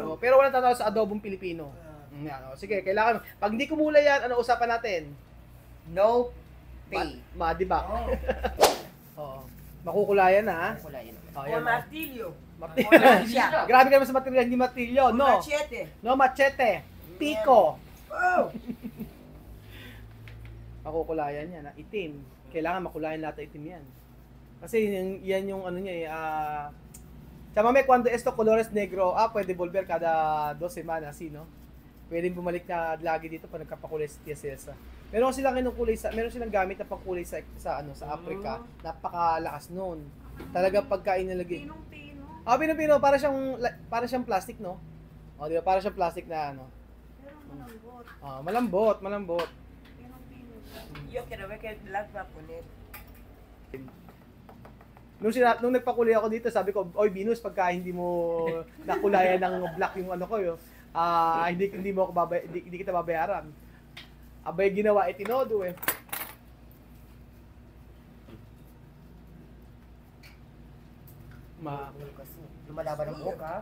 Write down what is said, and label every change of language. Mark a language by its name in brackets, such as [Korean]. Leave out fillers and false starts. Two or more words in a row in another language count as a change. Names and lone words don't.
[Filipino] Pero walang tatawa sa adobong Pilipino. Yan, o. Sige, kailangan. Pag hindi kumulay yan, ano usapan natin? No Pay. Di ba? Oo. Oo. Makukulayan na, ha? Wala yun. Oh, O yan. martilyo. Siya. Grabe ka naman sa material, hindi matilyo, no? Machete. No, machete. Pico. Oh. Makukulayan yan, ha? Itim. Kailangan makulayan lahat ng itim yan. Kasi yan yung ano niya, Chamame, [Spanish] cuando esto colores negro, pwede volver kada 2 semanas, no? [Filipino] Pwede bumalik na lagi dito pag nagkapakulay si Tia Cesa. Meron silang meron silang gamit na pangkulay sa Africa. Napakalakas noon. Talaga pagkain nilagay. Pinong-pino. Pino-pino, para siyang plastic, no? Di ba? Para siyang plastic na ano. Pero malambot. Malambot. Pinong-pino. [Spanish] Yo quiero ver que las va a poner. [Filipino] Nung nagpakulay ako dito, sabi ko, "Oy, Venus, pagka hindi mo nakulayan ng black yung ano ko, hindi mo ako hindi kita babayaran." Abay ginawa itinodo eh. Kasi lumalaban ang buhok, ha?